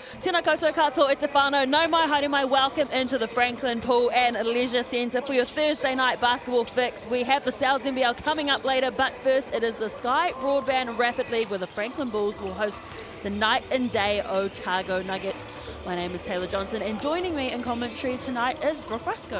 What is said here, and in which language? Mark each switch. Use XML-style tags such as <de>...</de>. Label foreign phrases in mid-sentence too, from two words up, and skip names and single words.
<mi>Tēnā koutou katoa e te whānau. Nau mai haere mai,</mi> <en>welcome into the Franklin Pool and Leisure Centre for your Thursday night basketball fix. We have the NZNBL coming up later, but first it is the Sky Broadband Rapid League where the Franklin Bulls will host the night and day Otago Nuggets. My name is Taylor Johnson, and joining me in commentary tonight is Brooke Rusco.</en>